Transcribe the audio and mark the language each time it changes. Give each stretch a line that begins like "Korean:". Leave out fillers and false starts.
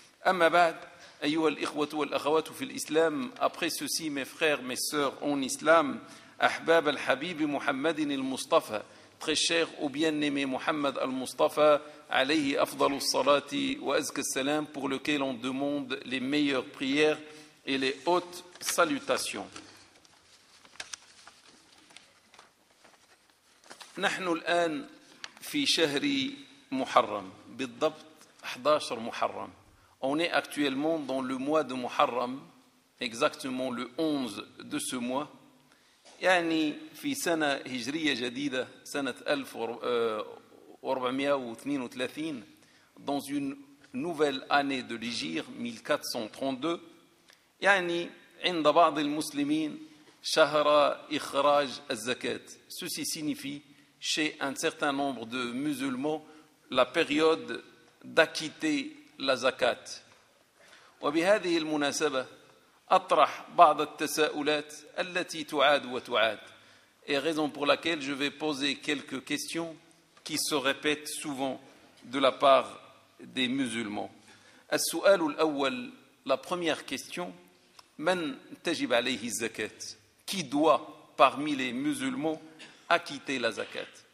Arabic: Amma ba'd, ayyuha al-ikhwa wal-akhawat fi al-islam,
French: après ceci mes frères, mes sœurs en islam,
Arabic: ahbab al-habib Muhammad al-Mustafa,
French: très cher au bien-aimé Muhammad al-Mustafa,
Arabic: alayhi afdalu as-salati wa azka as-salam,
French: pour lequel on demande les meilleures prières et les hautes salutations.
Arabic: نحن الآن في شهر محرم بالضبط 11 محرم.
French: On est actuellement dans le mois de Muharram, exactement le 11 de ce mois.
Arabic: يعني في سنة هجرية جديدة سنة 1432,
French: dans une nouvelle année de l'Hégire 1432.
Arabic: يعني عند بعض المسلمين شهر إخراج الزكاة.
French: Ceci signifie chez un certain nombre de musulmans la période d'acquitter la zakat.
Arabic: وبهذه المناسبة أطرح بعض التساؤلات التي تعاد وتعاد.
French: Et raison pour laquelle je vais poser quelques questions qui se répètent souvent de la part des musulmans.
Arabic: السؤال الأول,
French: la première question,
Arabic: من تجب عليه الزكاة,
French: qui doit parmi les musulmans acquitter la zakat?